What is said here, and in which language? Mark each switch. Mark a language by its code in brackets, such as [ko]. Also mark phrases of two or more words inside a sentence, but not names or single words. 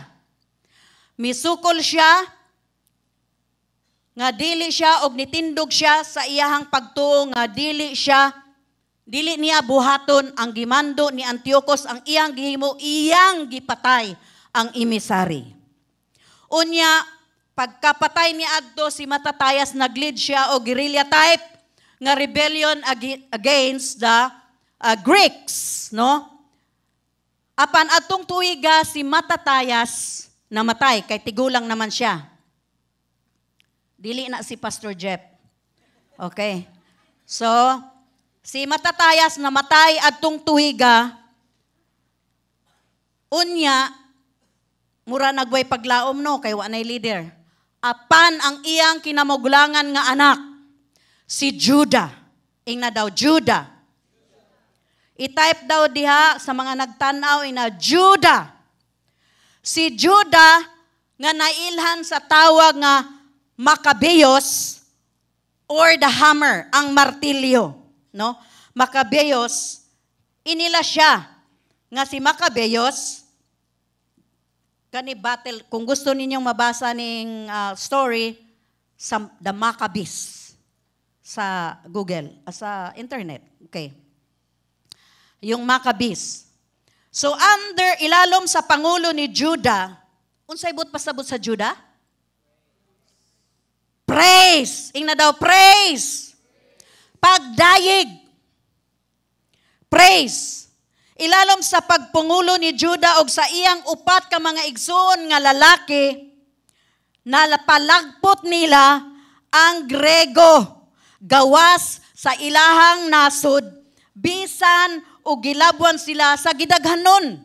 [ceb] Misukol siya nga dili siya og nitindog siya sa iyahang pagtuo nga dili niya buhaton ang gimando ni Antiochus, ang iyang gihimo, iyang gipatay ang emisary. Unya, pagkapatay ni adto si Matatayas, nag-lead siya o [en] guerrilla type [ceb] nga rebellion [en] against the Greeks, [ceb] no? Apan atong tuiga si Matatayas namatay kay tigulang naman siya. Dili na si Pastor Jeff. Okay. So, si Matatayas namatay adtong tuiga. Unya, mura nagway paglaom no, kay wa nay leader. Apan ang iyang kinamugulangan nga anak, si Judah. Ingna daw, Judah. I-type daw diha sa mga nagtanaw ina Judah. Si Judah nga nailhan sa tawag nga Maccabeus [en] or the hammer, [ceb] ang martilyo, no? Maccabeus, inila siya nga si Maccabeus kani battle, kung gusto ninyong mabasa ning story sa the Maccabees sa Google, sa internet. Okay. [tl] Yung Maccabees. [ceb] So under ilalom sa pangulo ni Judah, unsay but pasabot sa Judah? Praise. Ingna daw, praise. Pagdayeg. Praise. Ilalom sa pagpungulo ni Judah og sa iyang upat ka mga igsoon nga lalaki, nalapalagpot nila ang Grego, gawas sa ilahang nasod, bisan o gilabwan sila sa gidaghanon.